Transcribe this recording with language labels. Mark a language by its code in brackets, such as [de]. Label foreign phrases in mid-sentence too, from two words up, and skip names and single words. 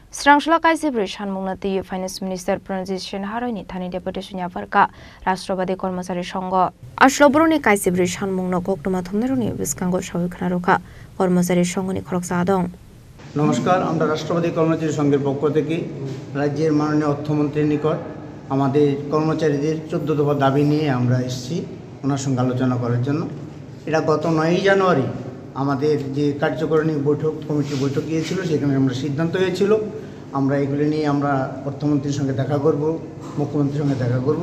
[trp] Srangshla Kaisibri Shanmungnati Finance Minister Pranjit Haroni Thani Deputation Yavarka Rashtrapati Kormachari Sangho Ashlobroni Kaisibri Shanmungno Koktoma Thomneroni Biskango Shawiknaroka Kormachari Sangoni Khoroksa Adong [bn] নমস্কার আমরা রাষ্ট্রপতি কর্মচারী সংঘের পক্ষ থেকে রাজ্যের মাননীয় অর্থমন্ত্রীর নিকট আমাদের কর্মচারীদের 14 দফা দাবি নিয়ে আমরা এসেছি ওনার সঙ্গে আলোচনা করার জন্য। এটা গত 9 জানুয়ারি আমাদের যে কার্যকারিণী বৈঠক কমিটি বৈঠক গিয়েছিল, সেখানে আমরা সিদ্ধান্ত হয়েছিল আমরা এগুলো নিয়ে আমরা অর্থমন্ত্রীর সঙ্গে দেখা করব, মুখ্যমন্ত্রীর সঙ্গে দেখা করব।